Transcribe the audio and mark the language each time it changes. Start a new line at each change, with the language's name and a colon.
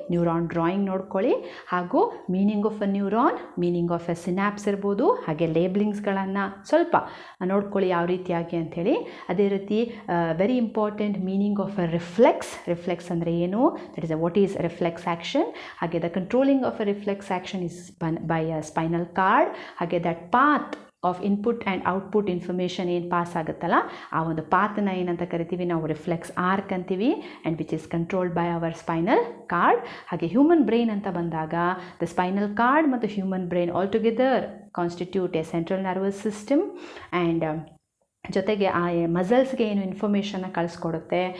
Kannada: Neuron drawing ನೋಡ್ಕೊಳ್ಳಿ, ಹಾಗೂ meaning of a neuron, meaning of A synapse ಇರ್ಬೋದು, ಹಾಗೆ ಲೇಬ್ಲಿಂಗ್ಸ್ಗಳನ್ನು ಸ್ವಲ್ಪ ನೋಡ್ಕೊಳ್ಳಿ ಯಾವ ರೀತಿಯಾಗಿ ಅಂಥೇಳಿ. ಅದೇ ರೀತಿ
English: Very important meaning of a reflex.
Kannada: Reflex ಅಂದರೆ ಏನು,
English: That is what is reflex action. ಹಾಗೆ the controlling of a reflex action is by a spinal cord.
Kannada: ಹಾಗೆ
English: that path of input and output information
Kannada: ಏನು pass ಆಗುತ್ತಲ್ಲ, ಆ ಒಂದು ಪಾತನ್ನ ಏನಂತ ಕರಿತೀವಿ ನಾವು, ರಿಫ್ಲೆಕ್ಸ್ ಆರ್ಕ್ ಅಂತೀವಿ,
English: And which is controlled by our spinal cord. ಹಾಗೆ human brain ಅಂತ ಬಂದಾಗ the spinal cord ಮತ್ತು human brain all together constitute a central nervous system, and
Kannada: ಜೊತೆಗೆ ಆ ಮಸಲ್ಸ್ಗೆ ಏನು ಇನ್ಫಾರ್ಮೇಷನ್ನ ಕಳಿಸ್ಕೊಡುತ್ತೆ.